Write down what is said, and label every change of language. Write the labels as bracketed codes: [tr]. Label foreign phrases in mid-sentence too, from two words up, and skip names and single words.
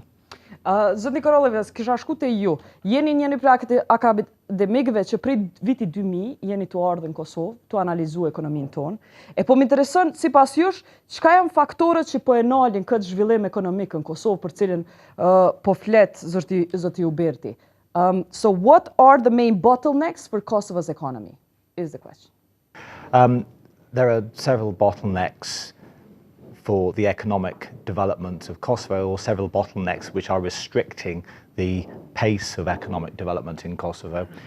[sq] Zotni Korovilas, kisha shku te ju. Jeni njëri prej akademikëve që prej vitit 2000 jeni të ardhur në Kosovë, të analizu ekonominë tonë. E po më intereson, sipas jush, çka janë faktorët që po e nalin këtë zhvillim ekonomik në Kosovë për cilën po flet zoti Uberti. [en] So what are the main bottlenecks for Kosovo's economy? Is the question. There are several bottlenecks for the economic development of Kosovo, or several bottlenecks which are restricting the pace of economic development in Kosovo.